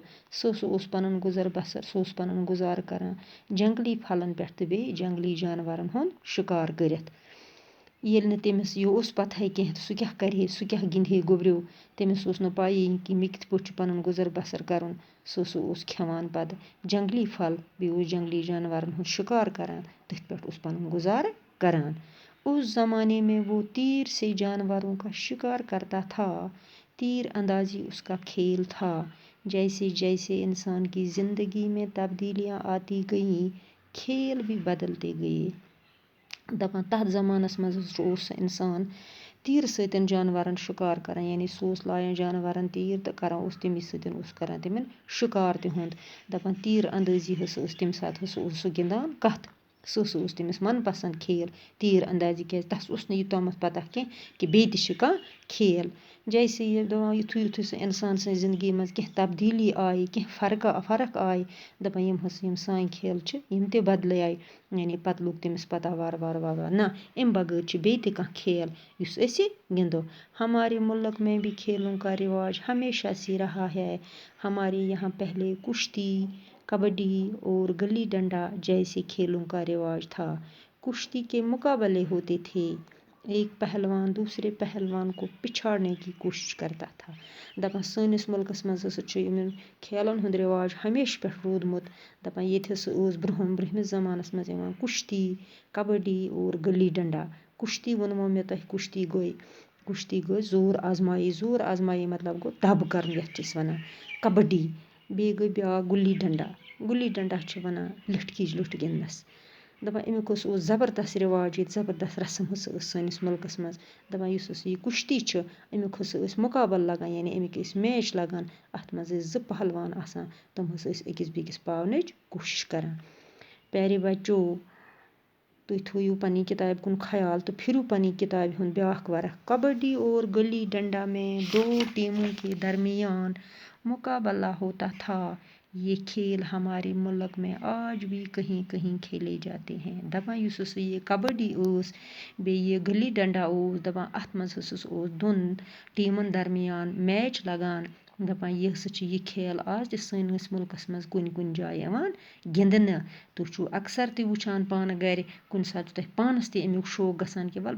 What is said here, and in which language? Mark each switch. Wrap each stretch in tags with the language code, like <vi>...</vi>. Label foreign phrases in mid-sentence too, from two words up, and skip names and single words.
<ks>سُہ ہسا اوس پنُن گُزر بسر، سُہ اوس پنُن گُزارٕ کران جنگلی پھلن پٮ۪ٹھ تہٕ بیٚیہِ جنگلی جانورن ہُنٛد شِکار کٔرِتھ۔ ییٚلہِ نہٕ تٔمِس یہِ اوس پتہٕے کیٚنٛہہ تہٕ سُہ کیٛاہ کرِہے، سُہ کیٛاہ گِنٛدِہے گوٚبریٚو، تٔمِس اوس نہٕ پَیی کہِ مےٚ کِتھ پٲٹھۍ چھُ پنُن گُزر بسر کرُن۔ سُہ ہسا اوس کھٮ۪وان پتہٕ جنگلی پھل، بیٚیہِ اوس جنگلی جانورن ہُنٛد شِکار کران، تٔتھۍ پٮ۪ٹھ اوس پنُن گُزارٕ کران۔</ks> <ur>اس زمانے میں وہ تیر سے جانوروں کا شکار کرتا تھا، تیر اندازی اس کا کھیل تھا۔ جیسے جیسے انسان کی زندگی میں تبدیلیاں آتی گئیں، کھیل بھی بدلتے گئے۔</ur> <ks>دَپان تتھ زمانس منٛز اوس انسان تیرٕ سۭتۍ جانورن شِکار کران، یعنی سُہ اوس لایان جانورن تیٖر تہٕ کران اوس تَمی سۭتۍ اوس کران تِمن شِکار تِہُنٛد۔ دَپان تیٖر اندٲزی ہسا ٲس تَمہِ ساتہٕ ہسا اوس سُہ گِنٛدان کتھ، سُہ ہسا اوس تٔمِس من پسنٛد کھیل تیٖر اندازی، کیٛازِ تس اوس نہٕ یہِ تامتھ پتہ کیٚنٛہہ کہِ بیٚیہِ تہِ چھِ کانٛہہ کھیل۔ جیسے یہِ دَپان یُتھُے سُہ انسان سٕنٛزِ زندگی منٛز کیٚنٛہہ تبدیٖلی آیہِ، کیٚنٛہہ فرق آیہِ، دَپان یِم سٲنۍ کھیل چھِ یِم تہِ بدلے، یعنی پتہٕ لوٚگ تٔمِس پتہ وارٕ نہ اَمہِ بغٲر چھِ بیٚیہِ تہِ کانٛہہ کھیل یُس أسۍ گِنٛدو۔</ks> <ur>ہمارے ملک میں بھی کھیلوں کا رواج ہمیشہ سے رہا ہے۔ ہمارے یہاں پہلے کشتی، کبڈی اور گلی ڈنڈا جیسے کھیلوں کا رواج تھا۔ کشتی کے مقابلے ہوتے تھے، ایک پہلوان دوسرے پہلوان کو پچھاڑنے کی کوشش کرتا تھا۔</ur> <ks>دَپان سٲنِس مُلکس منٛز ہسا چھُ یِمن کھیلن ہُنٛد رواج ہمیشہٕ پٮ۪ٹھ روٗدمُت۔ دَپان ییٚتہِ ہسا اوس برٛونٛہمِس زمانس منٛز یِوان کشتی، کبڈی اور گلی ڈنڈا۔ کشتی ووٚنمو مےٚ تۄہہِ کشتی گٔے زور آزمایی مطلب گوٚو دب کرُن یتھ چھِ أسۍ ونان۔ کبڈی بیٚیہِ گٔے بیٛاکھ گُلی ڈنڈا، گُلی ڈنڈا چھِ وَنان لِٹھٕ کِچ لِٹھ گِنٛدنَس دَپان امیُک اوس زبردست رِواج ییٚتہِ زبردست رسم ہسا ٲس سٲنِس مُلکَس منٛز دَپان یُس ہسا یہِ کُشتی چھِ امیُک ہسا ٲسۍ مُقابل لگان یعنی امیِکۍ ٲسۍ میچ لگان اَتھ منٛز ٲسۍ زٕ پہلوان آسان تِم ہسا ٲسۍ أکِس بیٚکِس پاونٕچ کوٗشِش کران</ks> <ur>پیارے بچو</ur> <ks>تُہۍ تھٲیِو پنٛنہِ کِتابہِ کُن خیال تہٕ پھِرِو پنٛنہِ کِتابہِ ہُنٛد بیٛاکھ ورق</ks> <ur>کبڈی اور گلی ڈنڈا میں 2 ٹیموں کے درمیان مقابلہ ہوتا تھا یہ کھیل ہمارے ملک میں آج بھی کہیں کہیں کھیلے جاتے ہیں</ur> <ks>دَپان یُس ہسا یہِ کبڈی ٲس بیٚیہِ یہِ گلی ڈنڈا اوس دَپان اَتھ منٛز ہسا اوس دۄن ٹیٖمن درمیان میچ لگان دَپان یہِ ہسا چھِ یہِ کھیل آز تہِ سٲنِس مُلکَس منٛز کُنہِ کُنہِ جایہِ یِوان گِنٛدنہٕ تُہۍ چھُو اکثر تہِ وٕچھان پانہٕ گرِ کُنہِ ساتہٕ چھُ تۄہہِ پانَس تہِ امیُک شوق گژھان کہِ وَلہٕ</ks>